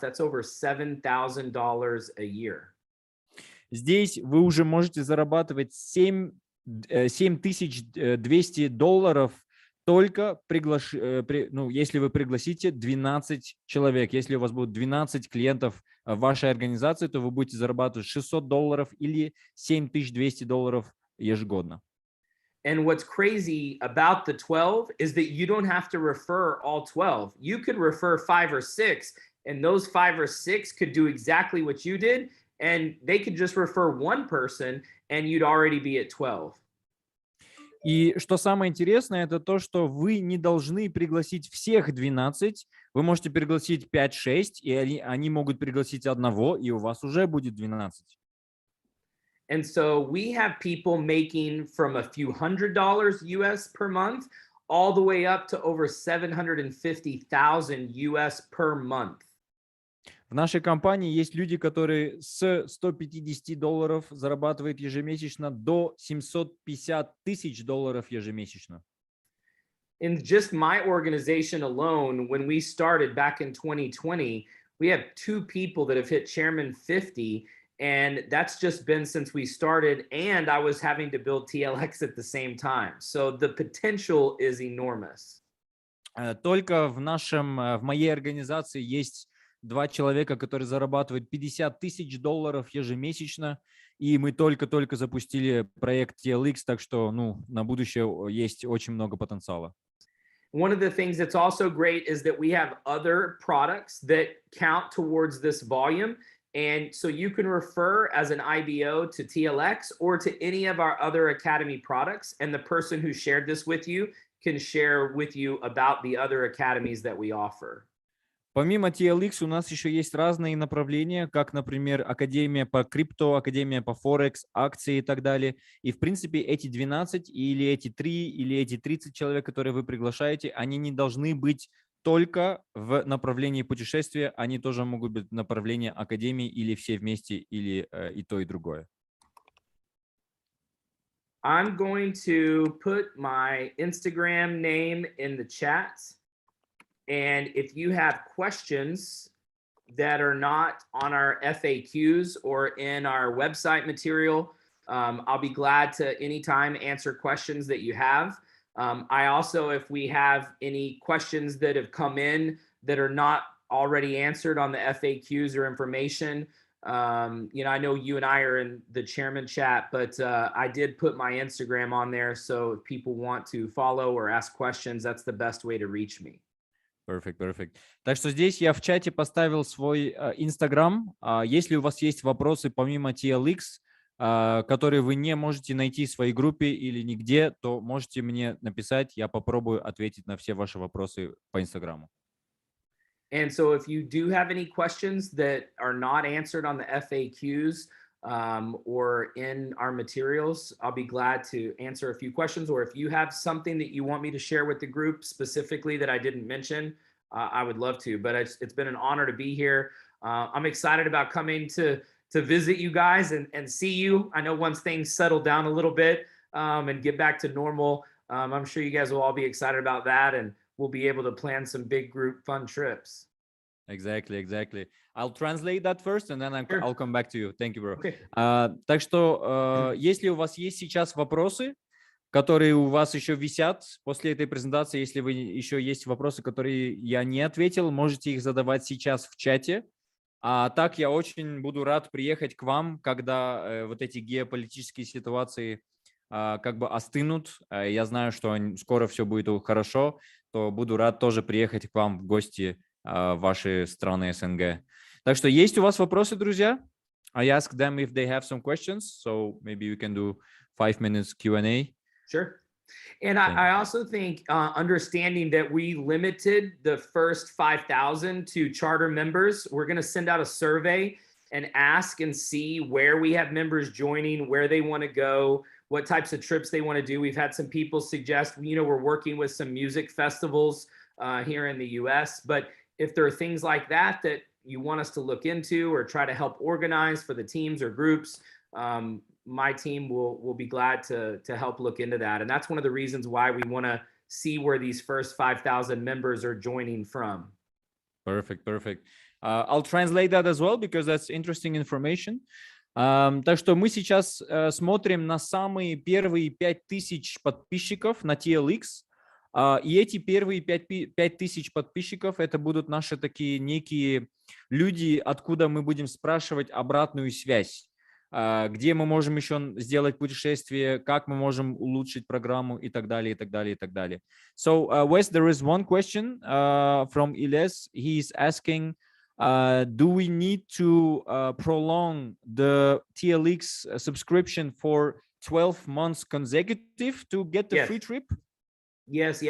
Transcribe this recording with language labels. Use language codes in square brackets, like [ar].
[en] That's over $7,000 a year. [ru] Здесь вы уже можете зарабатывать $7200 только если вы пригласите 12 человек. Если у вас будет 12 клиентов в вашей организации, то вы будете зарабатывать $600 или $7200 ежегодно. [en] And what's crazy about the 12 is that you don't have to refer all 12. You could refer 5 or 6, and those 5 or 6 could do exactly what you did, and they could just refer 1 person, and you'd already be at 12. [ru] И что самое интересное, это то, что вы не должны пригласить всех 12, вы можете пригласить 5-6, и они могут пригласить одного, и у вас уже будет 12. [en] And so we have people making from a few $100s US per month all the way up to over 750,000 US per month. [ru] В нашей компании есть люди, которые с $150 зарабатывают ежемесячно до $750,000 ежемесячно. [en] In just my organization alone, when we started back in 2020, we have 2 people that have hit Chairman 50, And that's just been since we started. And I was having to build TLX at the same time. So the potential is enormous. [ru] Только в моей организации есть 2 человека, которые зарабатывают $50 000 ежемесячно, и мы только-только запустили проект TLX, так что, ну, на будущее есть очень много потенциала. [en] One of the things that's also great is that we have other products that count towards this volume. And so you can refer as an IBO to TLX or to any of our other Academy products. And the person who shared this with you can share with you about the other academies that we offer. [ru] Помимо TLX у нас еще есть разные направления, как, например, Академия по крипто, Академия по Форекс, акции и так далее. И, в принципе, эти 12 или эти 3 или эти 30 человек, которые вы приглашаете, они не должны быть только в направлении путешествия, они тоже могут быть в направлении Академии или все вместе, или и то, и другое. [en] I'm going to put my Instagram name in the chat. And if you have questions that are not on our FAQs or in our website material, I'll be glad to anytime answer questions that you have. I also, if we have any questions that have come in that are not already answered on the FAQs or information, I know you and I are in the chairman chat, but I did put my Instagram on there. So if people want to follow or ask questions, that's the best way to reach me. Perfect. [ru] Так что здесь я в чате поставил свой Instagram. Если у вас есть вопросы помимо TLX, которые вы не можете найти в своей группе или нигде, то можете мне написать, я попробую ответить на все ваши вопросы по Инстаграму. [en] And so if you do have any questions that are not answered on the FAQs or in our materials, I'll be glad to answer a few questions. Or if you have something that you want me to share with the group specifically that I didn't mention, I would love to. But it's been an honor to be here. I'm excited about coming to visit you guys and see you. I know once things settle down a little bit and get back to normal, I'm sure you guys will all be excited about that. And we'll be able to plan some big group fun trips. Exactly. I'll translate that first, and then I'll come back to you. Thank you, bro. Okay. [ru] Так что, если у вас есть сейчас вопросы, которые у вас еще висят после этой презентации, если вы еще есть вопросы, которые я не ответил, можете их задавать сейчас в чате. А так я очень буду рад приехать к вам, когда вот эти геополитические ситуации как бы остынут. Я знаю, что скоро все будет хорошо, то буду рад тоже приехать к вам в гости в ваши страны СНГ. Так что есть у вас вопросы, друзья? [en] I asked them if they have some questions, so maybe we can do 5 minutes Q&A. Sure. And I also think understanding that we limited the first 5,000 to charter members, we're going to send out a survey and ask and see where we have members joining, where they want to go, what types of trips they want to do. We've had some people suggest, we're working with some music festivals here in the US, but if there are things like that you want us to look into or try to help organize for the teams or groups, my team will be glad to help look into that. And that's one of the reasons why we want to see where these first 5,000 members are joining from. Perfect. I'll translate that as well, because that's interesting information. [ru] Так что мы сейчас смотрим на самые первые 5000 подписчиков на TLX. И эти первые 5000 подписчиков, это будут наши такие некие люди, откуда мы будем спрашивать обратную связь. Где мы можем еще сделать путешествие, как мы можем улучшить программу и так далее. [en] So, Wes, there is one question from Iles. He's asking, do we need to prolong the TLX subscription for 12 months consecutive to get the free trip? Yes.